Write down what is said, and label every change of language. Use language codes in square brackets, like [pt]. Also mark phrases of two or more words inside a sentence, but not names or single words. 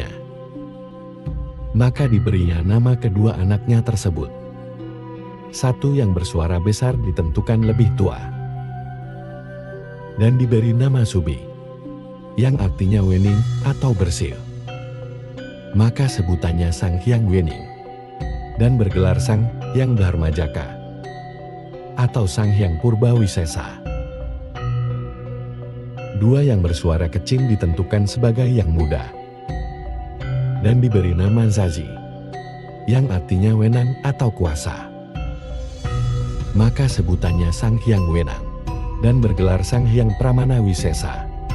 [id] Maka diberinya nama kedua anaknya tersebut. Satu yang bersuara besar ditentukan lebih tua, dan diberi nama Subi, yang artinya wening atau bersih. Maka sebutannya Sang Hyang Wening, dan bergelar Sang Hyang Dharmajaka, atau Sang Hyang Purbawisesa. Dua yang bersuara kecil ditentukan sebagai yang muda, dan diberi nama Zazi, yang artinya wenang atau kuasa. Maka sebutannya Sang Hyang Wenang, dan bergelar Sang Hyang Pramana Wisesa,